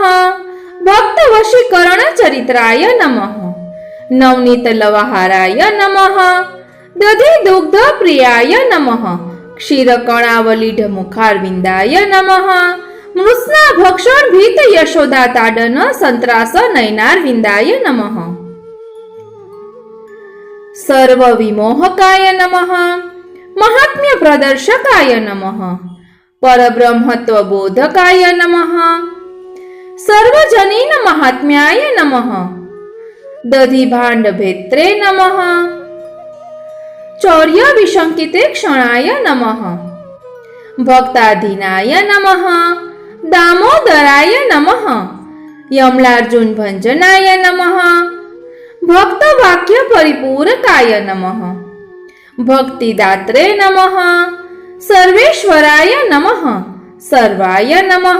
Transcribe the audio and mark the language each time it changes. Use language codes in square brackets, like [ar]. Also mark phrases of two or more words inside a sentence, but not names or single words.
[sa] ભક્ત વશીકરણ ચરિત્રાય નમઃ, નવનીત લવહારાય નમઃ, દધિ દુગ્ધ પ્રિયાય નમઃ, ક્ષીરકણાવલીઢ મુખારવિંદાય નમઃ, મૃત્સના ભક્ષણ ભીત યશોદા તાડન સંત્રાસ નયનારવિંદાય નમઃ, सर्वविमोहकाय नमः, महात्म्य प्रदर्शकाय नमः, परब्रह्मत्वबोधकाय नमः, सर्वजनीन महात्म्याय नमः, दधिभाण्डभेत्रे नमः, चौर्य विशंकिते क्षणाय नमः, भक्ताधीनाय नमः, दामोदराय नमः, यमलार्जुन भंजनाय नमः, भक्त वाक्य परिपूरकाय नमः, भक्तिदात्रे नमः, सर्वेश्वराय नमः, सर्वाय नमः,